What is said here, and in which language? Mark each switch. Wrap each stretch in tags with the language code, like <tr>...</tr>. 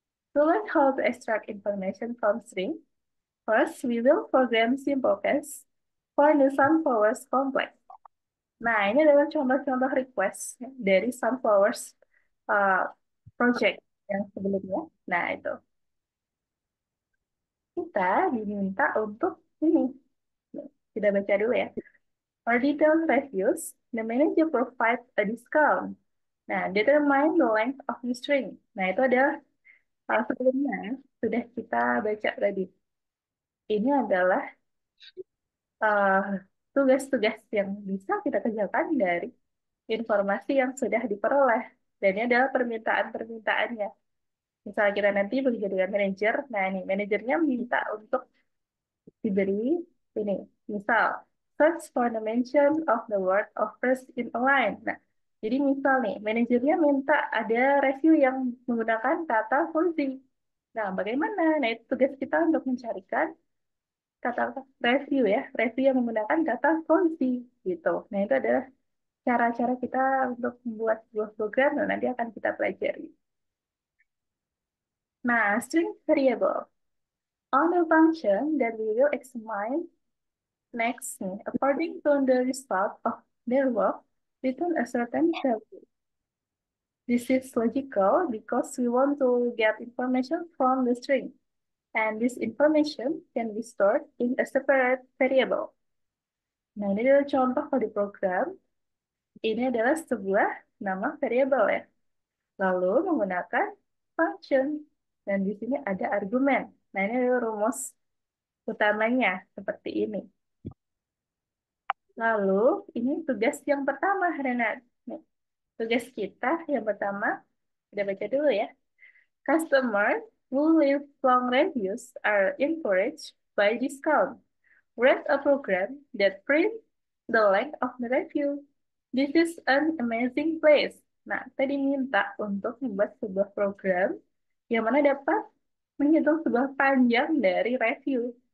<en>To learn how to extract information from string, first we will program simple case for the Sunflowers complex.</en> <id>Nah, ini adalah contoh-contoh request ya, dari Sunflowers uh, project yang sebelumnya. Nah, itu. Kita diminta untuk ini. Kita baca dulu ya.</id> <en>For detailed reviews, the manager provides a discount. Nah, determine the length of the string.</en> <id>Nah, itu adalah sebelumnya sudah kita baca tadi. Ini adalah uh, tugas-tugas yang bisa kita kerjakan dari informasi yang sudah diperoleh. Dan ini adalah permintaan-permintaannya. Misalnya kita nanti bekerja dengan manajer, nah ini manajernya minta untuk diberi ini, misal</id> <en>search for the mention of the word of first in a line.</en> <id>Nah, jadi misal nih, manajernya minta ada review yang menggunakan kata fuzzy. Nah, bagaimana? Nah, itu tugas kita untuk mencarikan kata review ya, review yang menggunakan kata fungsi gitu. Nah, itu adalah cara-cara kita untuk membuat sebuah program dan nanti akan kita pelajari. Nah, string variable.</id> <en>On the function that we will examine next, nih, according to the result of their work, return a certain value. This is logical because we want to get information from the string, and this information can be stored in a separate variable.</en> <id>Nah, ini adalah contoh kode program. Ini adalah sebuah nama variable ya. Lalu menggunakan function. Dan di sini ada argumen. Nah, ini adalah rumus utamanya seperti ini. Lalu, ini tugas yang pertama, Renat. Nih, tugas kita yang pertama, kita baca dulu ya.</id> <en>Customer who leave long reviews are encouraged by discount. Write a program that prints the length of the review. This is an amazing place.</en> <id>Nah, tadi minta untuk membuat sebuah program yang mana dapat menghitung sebuah panjang dari review.</id>